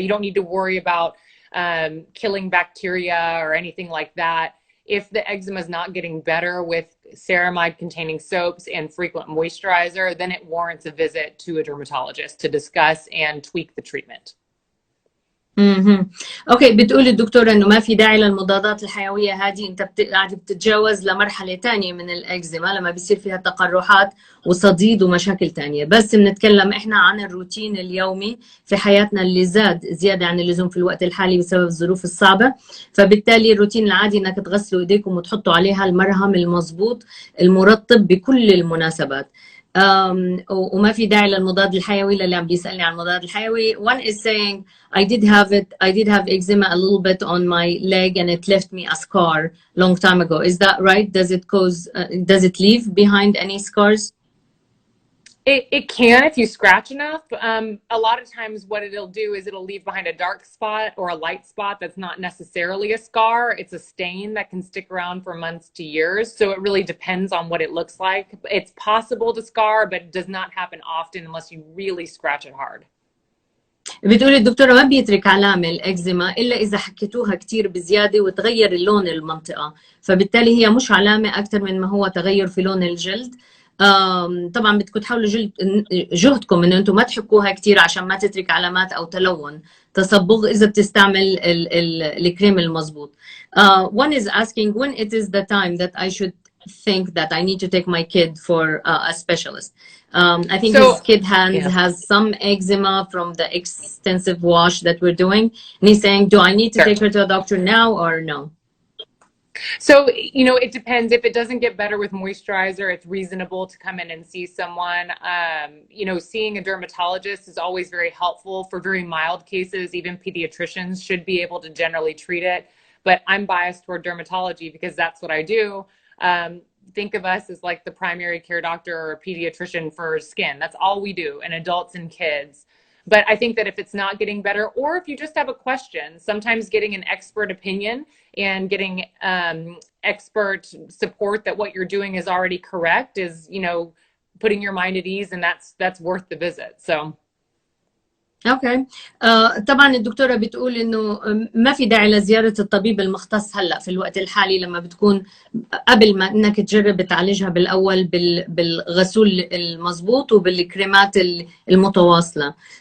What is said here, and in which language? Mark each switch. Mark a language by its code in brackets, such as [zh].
[en] You don't need to worry about killing bacteria or anything like that. If the eczema is not getting better with ceramide containing soaps and frequent moisturizer, then it warrants a visit to a dermatologist to discuss and tweak the treatment. [ar] اوكي، بتقول الدكتورة انه ما في داعي للمضادات الحيوية هذه، انت قاعد بتتجاوز لمرحلة ثانية من الاكزيما لما بيصير فيها تقرحات وصديد ومشاكل ثانية، بس بنتكلم احنا عن الروتين اليومي في حياتنا اللي زاد زيادة عن اللزوم في الوقت الحالي بسبب الظروف الصعبة، فبالتالي الروتين العادي انك تغسلوا ايديكم وتحطوا عليها المرهم المضبوط المرطب بكل المناسبات. وما في داعي للمضاد الحيوي للي عم بيسألني عن المضاد الحيوي. [en] One is saying I did have eczema a little bit on my leg and it left me a scar long time ago. Is that right? Does it leave behind any scars? It can if you scratch enough. A lot of times what it'll do is it'll leave behind a dark spot or a light spot that's not necessarily a scar. It's a stain that can stick around for months to years. So it really depends on what it looks like. It's possible to scar, but it does not happen often unless you really scratch it hard. [ar] بتقولي الدكتورة ما بيترك علامة الإكزيما إلا إذا حكيتوها كتير بزيادة وتغير اللون المنطقة، فبالتالي هي مش علامة أكتر من ما هو تغير في لون الجلد. طبعا بدكم تحاولوا جهدكم انه انتم ما تحكوها كثير عشان ما تترك علامات او تلون تصبغ اذا بتستعمل الكريم المضبوط. [en] One is asking when it is the time that I should think that I need to take my kid for a specialist. I think his kid has some eczema from the extensive wash that we're doing, and he's saying, do I need to take her to a doctor now or no? So, you know, it depends. If it doesn't get better with moisturizer, it's reasonable to come in and see someone. You know, seeing a dermatologist is always very helpful for very mild cases. Even pediatricians should be able to generally treat it. But I'm biased toward dermatology because that's what I do. Think of us as like the primary care doctor or a pediatrician for skin. That's all we do, and adults and kids. But I think that if it's not getting better, or if you just have a question, sometimes getting an expert opinion and getting expert support that what you're doing is already correct is, you know, putting your mind at ease, and that's worth the visit. So. [ar] اوكي. طبعا الدكتوره بتقول انه ما في داعي لزياره الطبيب المختص هلا في الوقت الحالي لما بتكون قبل ما انك تجرب تعالجها بالاول بالغسول المضبوط وبالكريمات المتواصله.